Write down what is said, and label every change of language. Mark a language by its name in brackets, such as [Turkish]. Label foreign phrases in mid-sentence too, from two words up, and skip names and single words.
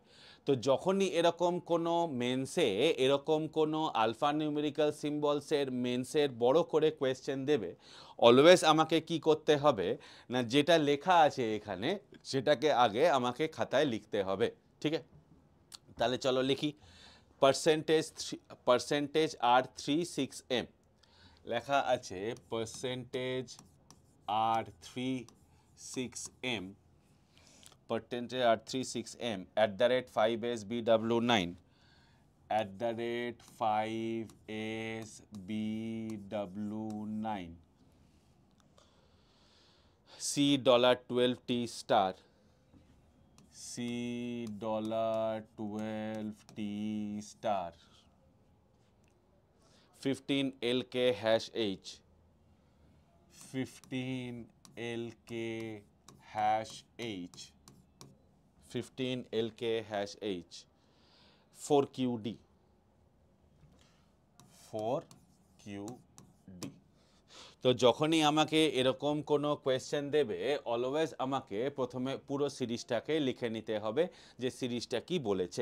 [Bangla] তো যখনই এরকম কোনো মেন্সে এরকম কোনো [English] alpha numerical symbols [Bangla] মেন্সের বড় করে কোয়েশ্চেন দেবে, অলওয়েজ আমাকে কি করতে হবে, না যেটা লেখা আছে এখানে সেটাকে আগে আমাকে খাতায় লিখতে হবে। ঠিক আছে, তাহলে চলো লিখি। [English] percentage R 36m [Bangla] লেখা আছে, [English] percentage R 36m, percentage R36M @5SBW9 @5SBW9 $12T star $12T star 15LK hash H 15LK hash H 15LK hash H 4QD 4QD। [Bangla] তো যখনই আমাকে এরকম কোনো কোয়েশ্চেন দেবে অলওয়েজ আমাকে প্রথমে পুরো সিরিজটাকে লিখে নিতে হবে যে সিরিজটা কি বলেছে।